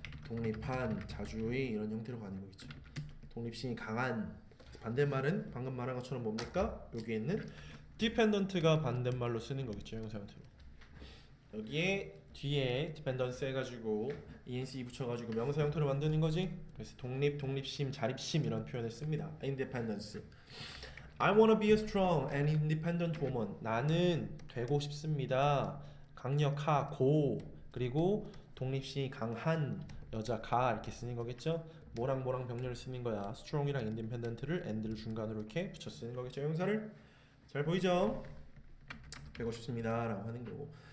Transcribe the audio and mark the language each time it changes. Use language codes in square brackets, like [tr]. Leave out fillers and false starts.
[ko] 독립한 자주의 이런 형태로 가는 거겠죠. 독립심이 강한 반대말은 방금 말한 것처럼 뭡니까? 여기에 있는 dependent가 반대말로 쓰는 거겠죠. 형용사 형태로. 여기에 뒤에 dependence 해가지고 ing 붙여가지고 명사 형태로 만드는 거지. 그래서 독립심, 자립심 이런 표현을 씁니다. [en] independence. I wanna be a strong and independent woman. [ko] 나는 되고 싶습니다. 강력하고 그리고 독립심이 강한 여자가 이렇게 쓰는 거겠죠. 뭐랑 병렬을 쓰는 거야. strong이랑 independent를 and를 중간으로 이렇게 붙여 쓰는 거겠죠. 형사를 잘 보이죠? 되고 싶습니다라고 하는 거고.